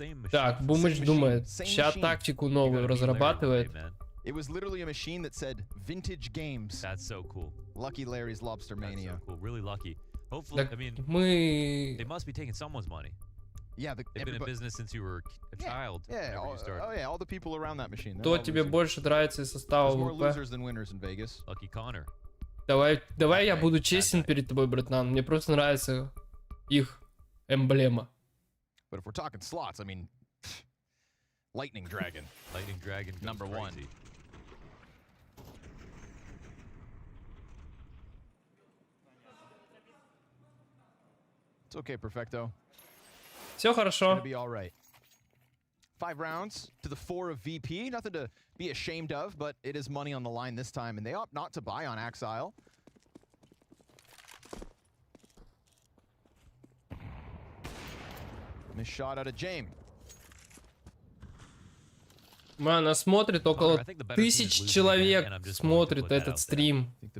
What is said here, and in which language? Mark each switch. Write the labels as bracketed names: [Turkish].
[Russian] Так, Бумыч думает, сейчас тактику новую разрабатывает. [English] It was literally a machine that said vintage games. That's so cool. Lucky Larry's Lobster Mania. That's so cool. Really lucky. Hopefully, [Russian] Так, [English] I mean, they must be taking someone's money. Yeah, they've been in business since you were a child. Yeah, all the people around that machine. [Russian] Кто тебе больше нравится из состава ВП? [English] Lucky Connor. [Russian] Давай я буду честен перед тобой, братан. Мне просто нравится их эмблема. [English] But if we're talking slots, I mean, Lightning Dragon. Lightning Dragon number one. It's okay, Perfecto. [Russian] Все хорошо. [English] It's gonna be all right. 5 rounds to the 4 of VP. Nothing to be ashamed of, but it is money on the line this time, and they opt not to buy on Axile. Missed shot out of James. [Russian] Она смотрит, около 1000 человек смотрит этот стрим.